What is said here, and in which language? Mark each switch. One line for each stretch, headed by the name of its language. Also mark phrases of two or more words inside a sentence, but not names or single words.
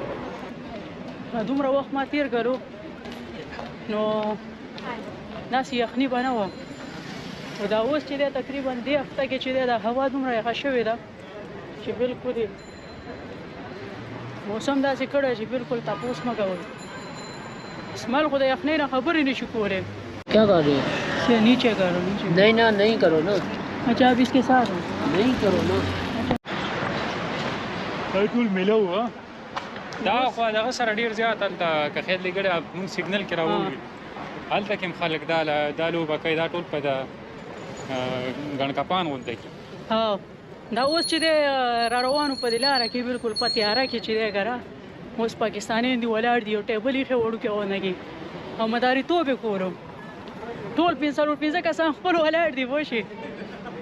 Pashto: دومره وخت ما تېر کړو، نو داسې یخني به نه وه. خو دا اوس چې دی تقریبا دې هفته کې چې دی دا هوا دومره یخه شوې ده چې بلکل یې موسم داسې کړی چې بلکل تپوس مه کوئ. اسماعیل خو د یخنۍ نه خبرې نشي کولی.
Hindi: क्या कर रहे हो؟ नीचे करो नीचे। नहीं ना, नहीं करो ना। अच्छा अब इसके साथ हो? नहीं करो ना।
Pashto: ټول میلو ها دا خو دغه سره ډېر زیات هلته که خیر لګړی مونږ سیګنل کې راوړي، هلته کې هم خلک دا لوبه کوي، دا ټول په د ګڼکپان غونډه کې. ها دا اوس چې دی را روانو په دې لاره کې بلکل په تیاره کې چې دی ګره اوس پاکستانیان دي ولاړ دي، یو ټیبل ایښی وړوکی ونه کې او مداریتوب یې کورو، ټول 505 کسان خپل ولاړ دي پوه شي.